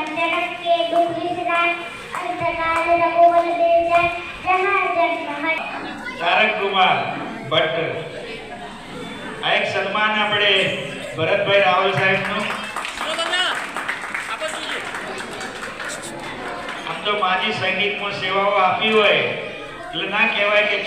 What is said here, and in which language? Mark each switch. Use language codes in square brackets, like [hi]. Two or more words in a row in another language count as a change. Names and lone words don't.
[hi] जनक के दुख विसराय, अंतकाल रघुवर दे जाय, जहाँ जन्म है। [gu] તારક કુમાર ભટ્ટ. આ એક સન્માન આપણે ભરતભાઈ રાવલ સાહેબનું. આમ તો માજી સંગીતમાં સેવાઓ આપી હોય એટલે ના કહેવાય કે